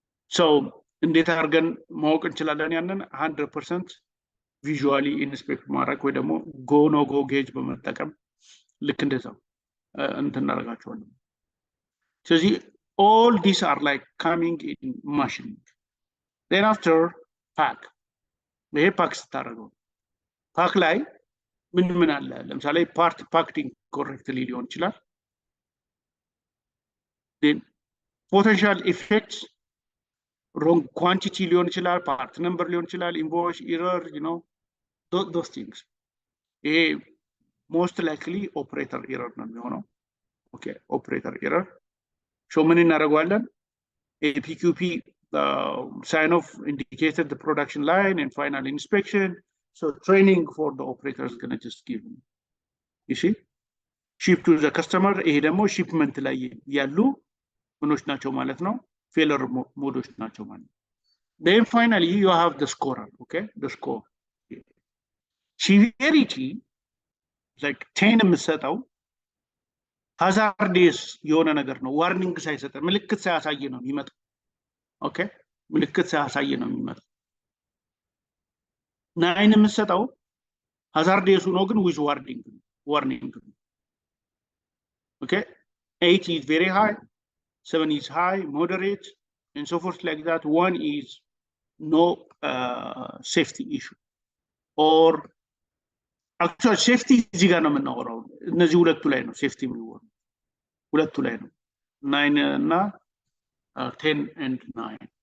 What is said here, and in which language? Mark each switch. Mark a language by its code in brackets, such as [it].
[am] So እንዴት አድርገን ማወቅ እንችላለን? ያንን 100% [en] visually inspect [am] ማድረግ ወይ ደግሞ [en] go no go gauge [am] በመጠቀም ልክ እንደዛው እናደርጋቸዋለን። ስለዚህ [en] all these are like coming in machining. Then after pack. [am] ይሄ ፓክ ስታደርገው ፓክ ላይ ምን አለ? [en] ለምሳሌ ፓርት ፓክቲንግ ኮሬክትሊ [am] ሊሆን ይችላል። [en] then potential effects wrong quantity ሊሆን ይችላል፣ part number ሊሆን ይችላል፣ invoice error, you know, those things. ይሄ most likely operator error [am] ነው የሚሆነው። [en] okay, operator error. [am] so ምን እናደርገዋለን? [en] APQP sign off indicated the production line and final inspection. So training for the operator is going to just give them. You see? Ship to the customer. [am] ይሄ ደግሞ [en] shipment [am] ላይ ያሉ ምኖች ናቸው ማለት ነው። [en] failure modes [am] ናቸው ማለት ነው። [en] Then finally you have the scorer, okay? The score. Severity like [am] 10 የምትሰጠው hazardous የሆነ ነገር ነው። ዋርኒንግ ሳይሰጥ ምልክት ሳያሳይ ነው የሚመጣው። okay? ምልክት ሳያሳይ ነው የሚመጣው። 9 የምትሰጠው hazardous ነው ግን [en] with warning. Okay? 8 is very high, 7 is high, moderate, and so forth like that. 1 is no safety issue. Or actually [am] safety እዚህ ጋር ነው የምናወራው። እነዚህ ሁለቱ ላይ ነው ሴፍቲ የሚወራው። ሁለቱ ላይ ነው 9 እና 10 and 9.